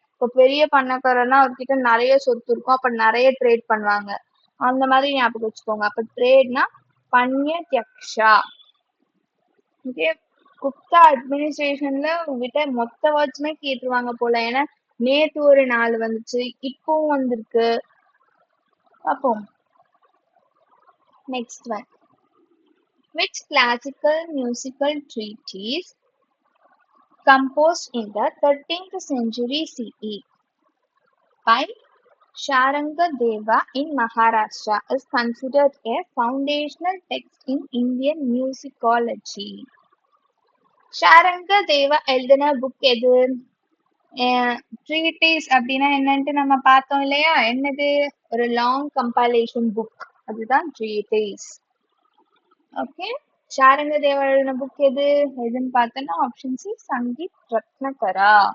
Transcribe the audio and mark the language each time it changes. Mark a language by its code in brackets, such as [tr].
[ta] இப்போ பெரிய பண்ணக்காரர்னா அவர்கிட்ட நிறைய சொத்து இருக்கும், அப்ப நிறைய ட்ரேட் பண்ணுவாங்க. அந்த மாதிரி ஞாபகம் வச்சுக்கோங்க. அப்ப ட்ரேட்னா பன்னிய ஜக்ஷா. ஓகே, குப்தா அட்மினிஸ்ட்ரேஷன்ல உங்ககிட்ட மொத்த வேர்ட்ஸுமே கேட்டுருவாங்க போல. ஏன்னா நேத்து ஒரு 4 வந்துச்சு, இப்பவும் வந்திருக்கு. [en] அப்போ next one, which classical musical treatise composed in the 13th century CE by Sharangadeva in Maharashtra is considered a foundational text in Indian musicology? [ta] ஷாரங்கதேவா எழுதின புக் எது? ட்ரீட்டிஸ் அப்படின்னா என்னன்ட்டு நம்ம பார்த்தோம் இல்லையா, என்னது? ஒரு லாங் கம்பைலேஷன் புக், அதுதான் ட்ரீட்டிஸ். ஓகே, ஷாரங்கதேவா எழுதின புக் எது எதுன்னு பார்த்தோம்னா ஆப்ஷன் சி, சங்கீத் ரத்னகரா.